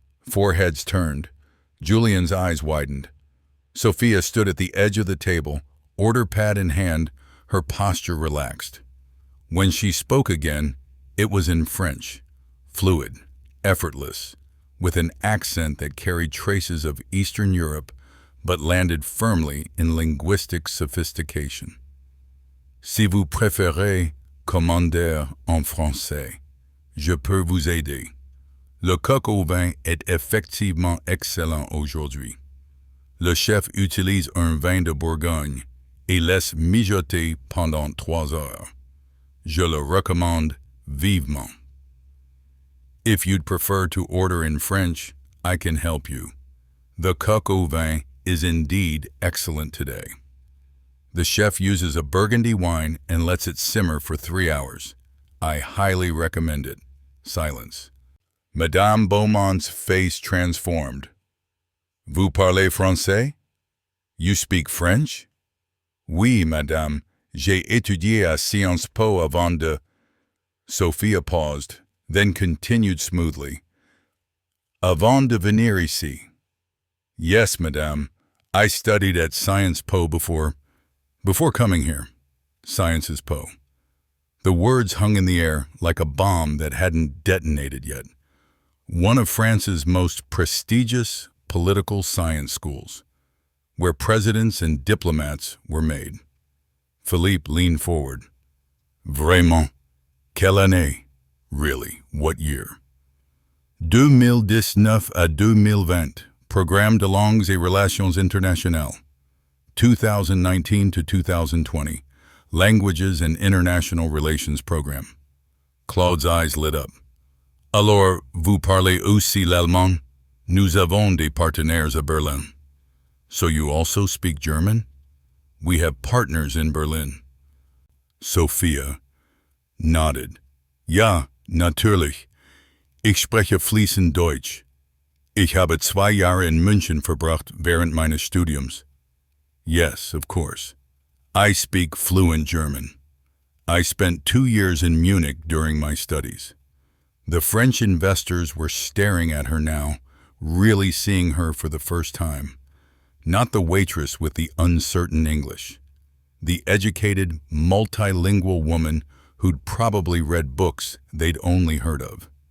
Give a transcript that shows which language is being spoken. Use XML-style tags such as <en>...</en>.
<en>Foreheads turned. Julian's eyes widened. Sophia stood at the edge of the table, order pad in hand, her posture relaxed. When she spoke again, it was in French, fluid, effortless, with an accent that carried traces of Eastern Europe but landed firmly in linguistic sophistication.</en> <fr>Si vous préférez commander en français, je peux vous aider. Le coq au vin est effectivement excellent aujourd'hui. Le chef utilise un vin de Bourgogne et laisse mijoter pendant 3 heures. Je le recommande vivement.</fr> <en>If you'd prefer to order in French, I can help you. The coq au vin is indeed excellent today. The chef uses a Burgundy wine and lets it simmer for 3 hours. I highly recommend it. Silence. Madame Beaumont's face transformed.</en> <fr>Vous parlez français?</fr> <en>You speak French?</en> <fr>Oui, madame. J'ai étudié à Sciences Po avant de...</fr> <en>Sophia paused, then continued smoothly.</en> <fr>Avant de venir ici.</fr> <en>Yes, madame. I studied at Sciences Po before coming here. Sciences Po. The words hung in the air like a bomb that hadn't detonated yet. One of France's most prestigious political science schools, where presidents and diplomats were made. Philippe leaned forward.</en> <fr>Vraiment? Quelle année?</fr> <en>Really, what year?</en> <fr>2019 à 2020. Programme de langues et relations internationales.</fr> <en>2019 to 2020. Languages and International Relations Program. Claude's eyes lit up.</en> <fr>Alors, vous parlez aussi l'allemand? Nous avons des partenaires à Berlin.</fr> <en>So you also speak German? We have partners in Berlin. Sophia nodded.</en> <de>Ja, natürlich. Ich spreche fließend Deutsch. Ich habe 2 Jahre in München verbracht während meines Studiums.</de> <en>Yes, of course. I speak fluent German. I spent 2 years in Munich during my studies. The French investors were staring at her now, really seeing her for the first time. Not the waitress with the uncertain English. The educated, multilingual woman who'd probably read books they'd only heard of.</en>